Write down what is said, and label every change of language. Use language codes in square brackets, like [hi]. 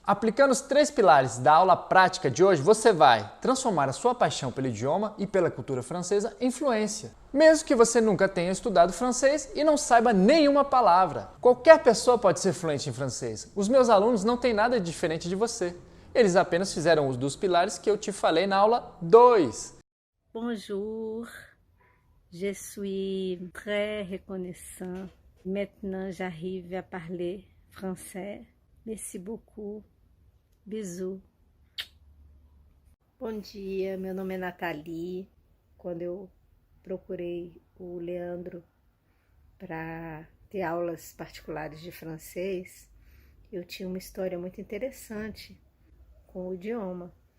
[pt] Aplicando os 3 pilares da aula prática de hoje, você vai transformar a sua paixão pelo idioma e pela cultura francesa em fluência. Mesmo que você nunca tenha estudado francês e não saiba nenhuma palavra. Qualquer pessoa pode ser fluente em francês. Os meus alunos não têm nada diferente de você. Eles apenas fizeram uso dos pilares que eu te falei na aula 2. [fr] Bonjour, je suis très reconnaissant. Maintenant, j'arrive à parler français. Merci beaucoup. Bisous. [pt] Bom dia, meu nome é Nathalie. Quando eu procurei o Leandro para ter aulas particulares de francês, eu tinha uma história muito interessante com o idioma,